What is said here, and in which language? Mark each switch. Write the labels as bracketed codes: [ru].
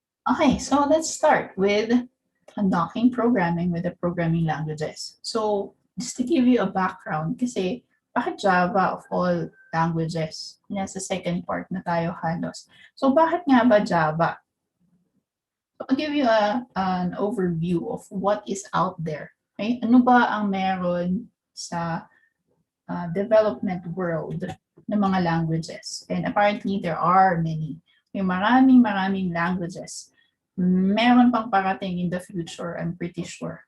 [en] Okay, so let's start with unlocking programming with the programming languages. So just to give you a background, [tl] kasi bakit [en] Java of all languages? [tl] Nasa second part na tayo halos. So bakit nga ba Java? [en] I'll give you an overview of what is out there. Okay? [tl] Ano ba ang meron sa development world ng mga languages? [en] And apparently, there are many. [tl] May maraming languages. Meron pang parating [en] in the future, I'm pretty sure.